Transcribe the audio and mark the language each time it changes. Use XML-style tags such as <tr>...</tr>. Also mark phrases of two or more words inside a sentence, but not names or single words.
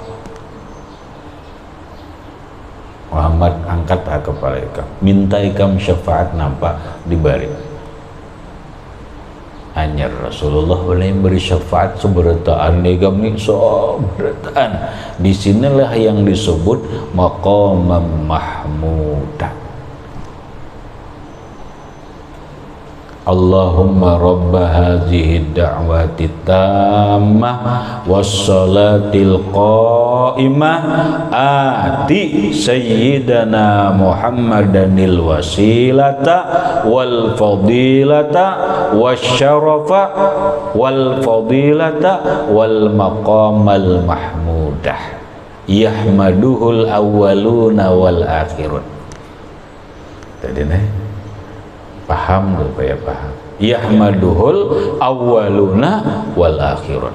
<bjn>Muhammad angkat kepala ikam minta ikam syafaat nampak diberi hanya Rasulullah boleh beri syafaat seberataan ikam ni seberataan disinilah yang disebut</bjn> <ar>مقاماً محموداً اللهم رب هذه الدعوة التامة والصلاة القائمة آت سيدنا محمدا الوسيلة والفضيلة والشرف والفضيلة والمقام المحمود يحمده الأولون والآخرون</ar> <bjn>tadi nih paham tuh ya paham</bjn> <ar>يحمده الأولون والآخرون.</ar>